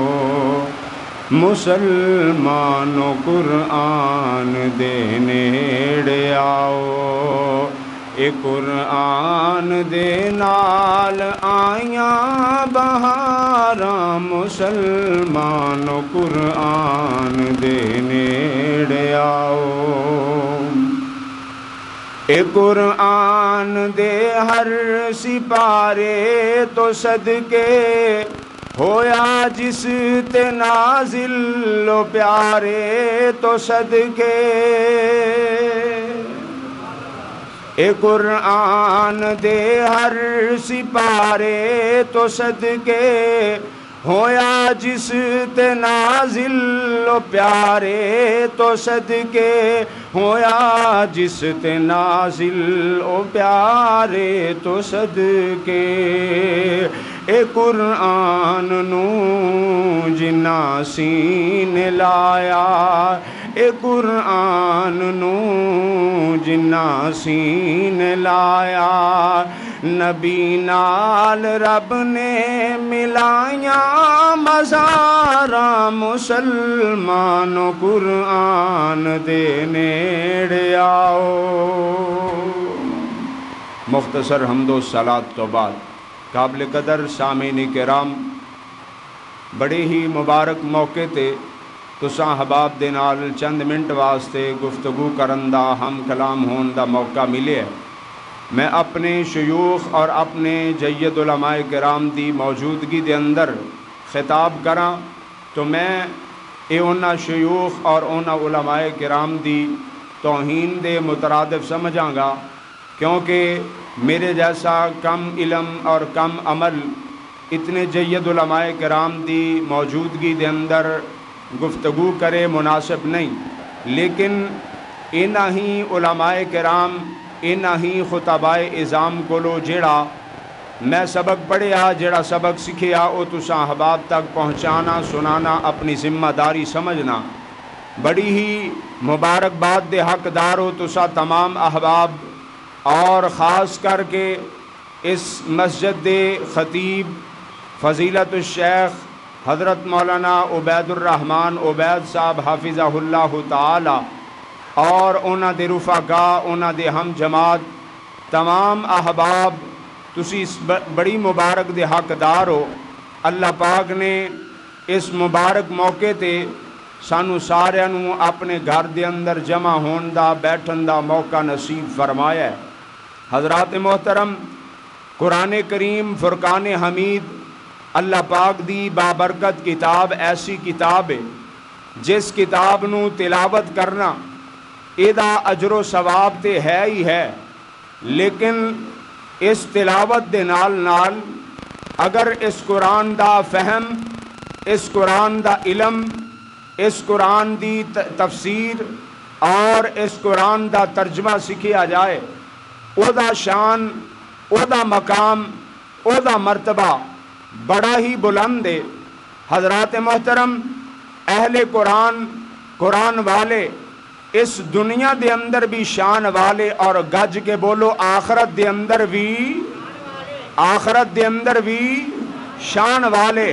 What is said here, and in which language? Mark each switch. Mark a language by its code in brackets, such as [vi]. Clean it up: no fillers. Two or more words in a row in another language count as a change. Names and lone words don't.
[pa] مسلمان قرآن دے نیڑے آؤ، اے قرآن دے نال آیاں بہاراں، مسلمان قرآن دے نیڑے آؤ۔ اے قرآن دے ہر سپارے تو صدقے ہویا جس تے نازل و پیارے تو صدقے، اے قرآن دے ہر سپارے تو صدقے ہویا جس تے نازل و پیارے تو صدقے، ہویا جس تے نازل و پیارے تو صدقے۔ اے قرآن نو جنہ سینے لایا، اے قرآن نو جنہ سینے لایا، نبی نال رب نے ملائیاں مزاراں، مسلمان قرآن دے نیڑے آؤ۔ مختصر حمد و صلاۃ تو بعد قابل قدر سامعین کرام، بڑے ہی مبارک موقع تے تساں احباب دے نال چند منٹ واسطے گفتگو کرن دا، ہم کلام ہون دا موقع ملے ہے۔ میں اپنے شیوخ اور اپنے جید علماء کرام دی موجودگی دے اندر خطاب کراں تو میں اے انہاں شیوخ اور انہاں علماء کرام دی توہین دے مترادف سمجھاں گا، کیونکہ میرے جیسا کم علم اور کم عمل اتنے جید علماء کرام دی موجودگی دے اندر گفتگو کرے مناسب نہیں، لیکن انہاں ہی علماء کرام، انہاں ہی خطباء اعظام کولو جیڑا میں سبق پڑھیا، جیڑا سبق سکھیا، او تساں احباب تک پہنچانا سنانا اپنی ذمہ داری سمجھنا۔ بڑی ہی مبارکباد دے حقدار ہو تساں تمام احباب، اور خاص کر کے اس مسجد دے خطیب فضیلت الشیخ حضرت مولانا عبید الرحمن عبید صاحب [ar] حافظہ اللہ تعالی، [pa] اور انہاں دے رفقا، انہاں دے ہم جماعت، تمام احباب تسی اس بڑی مبارک دے حقدار ہو۔ اللہ پاک نے اس مبارک موقع تے سانو سارے نو اپنے گھر دے اندر جمع ہون دا بیٹھن دا موقع نصیب فرمایا ہے۔ حضرات محترم، قرآن کریم فرقان حمید اللہ پاک دی بابرکت کتاب ایسی کتاب ہے جس کتاب نو تلاوت کرنا ایدا اجر و ثواب تے ہے ہی ہے، لیکن اس تلاوت دے نال نال اگر اس قرآن دا فہم، اس قرآن دا علم، اس قرآن دی تفسیر اور اس قرآن دا ترجمہ سکھیا جائے، او دا شان، او دا مقام، او دا مرتبہ بڑا ہی بلند ہے۔ حضرات محترم، اہل قرآن، قرآن والے اس دنیا دے اندر بھی شان والے، اور گج کے بولو آخرت دے اندر بھی، آخرت دے اندر بھی شان والے۔